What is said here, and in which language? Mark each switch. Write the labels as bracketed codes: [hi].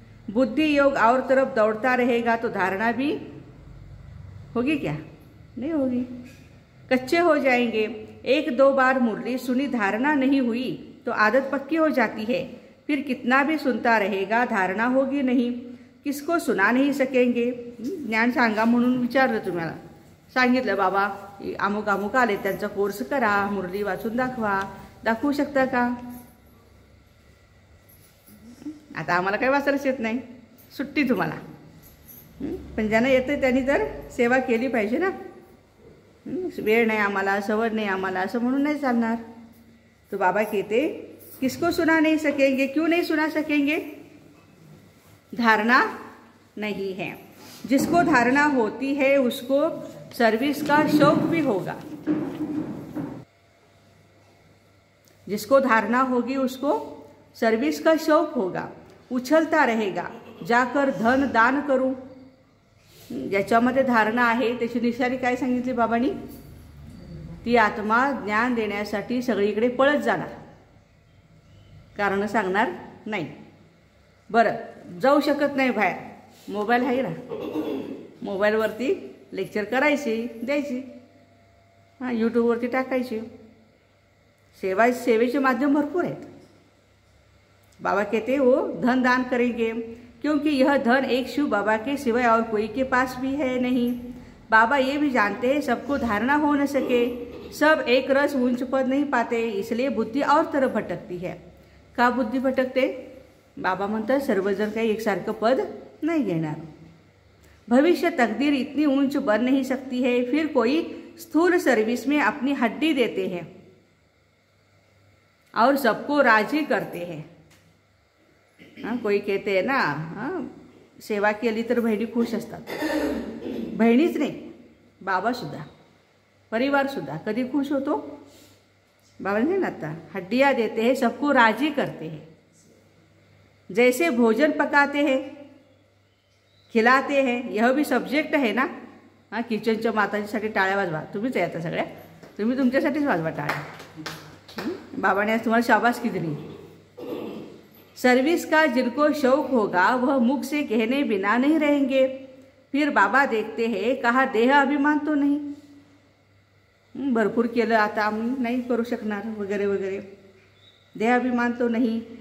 [hi] बुद्धि योग और तरफ दौड़ता रहेगा तो धारणा भी होगी क्या? नहीं होगी, कच्चे हो जाएंगे। 1-2 बार मुरली सुनी, धारणा नहीं हुई तो आदत पक्की हो जाती है, फिर कितना भी सुनता रहेगा धारणा होगी नहीं, किसको सुना नहीं सकेंगे। [mr] ज्ञान सांगा म्हणून विचारलं तुम्हाला, सांगितलं बाबा अमुक अमुक आले त्यांचा कोर्स करा, मुरली वाचून दाखवू शकता का? आता आम्हाला काही वाचायलाच येत नाही, सुट्टी तुम्हाला। पण ज्यांना येतं त्यांनी तर सेवा केली पाहिजे ना। वेळ नाही आम्हाला, सवड नाही आम्हाला असं म्हणून नहीं चालणार। [hi] तो बाबा कहते किसको सुना नहीं सकेंगे, क्यों नहीं सुना सकेंगे? धारणा नहीं है। जिसको धारणा होती है उसको सर्विस का शौक भी होगा। जिसको धारणा होगी उसको सर्विस का शौक होगा, उछलता रहेगा जाकर धन दान करूं। [mr] ज्याच्यामध्ये धारणा आहे त्याची निशाणी काय सांगितली बाबांनी? ती आत्मा ज्ञान देण्यासाठी सगळीकडे पळत जाणार, कारण सांगणार नाही। बरं, जाऊ शकत नाही बाहेर, मोबाईल आहे ना, मोबाईलवरती लेक्चर करायची, द्यायची, हां यूट्यूबवरती टाकायची। सेवेचे माध्यम भरपूर आहेत। [hi] बाबा कहते वो धन दान करेंगे, क्योंकि यह धन एक शिव बाबा के सिवाय और कोई के पास भी है नहीं। बाबा ये भी जानते हैं सबको धारणा हो न सके, सब एक रस ऊंच पद नहीं पाते, इसलिए बुद्धि और तरफ भटकती है। [mr] का बुद्धि भटकते? बाबा म्हणतात सर्वजण काही एकसारखं पद नहीं घेणार। [hi] भविष्य तकदीर इतनी ऊंच बन नहीं सकती है, फिर कोई स्थूल सर्विस में अपनी हड्डी देते हैं और सबको राजी करते हैं। [mr] हाँ, [hi] कोई कहते हैं ना, [mr] हाँ सेवा केली तर बहिणी खुश असतात। बहिणीच नाही, बाबा सुद्धा, परिवार सुद्धा कधी खुश होतो? [hi] बाबा ने ना आता हड्डियाँ देते हैं, सबको राजी करते हैं। जैसे भोजन पकाते हैं, खिलाते हैं, यह भी सब्जेक्ट है ना। [mr] हाँ, किचनच्या मातांसाठी टाळ्या वाजवा, तुम्हीच आहे आता सगळ्या, तुम्ही तुमच्यासाठीच वाजवा टाळ्या। बाबाने आज तुम्हाला शाबासकी दिली। [hi] सर्विस का जिनको शौक होगा वह मुख से कहने बिना नहीं रहेंगे। फिर बाबा देखते हैं कहा देह अभिमान तो नहीं, [mr] भरपूर केलं आता आम्ही नाही करू शकणार वगैरे वगैरे, [hi] देह अभिमान तो नहीं।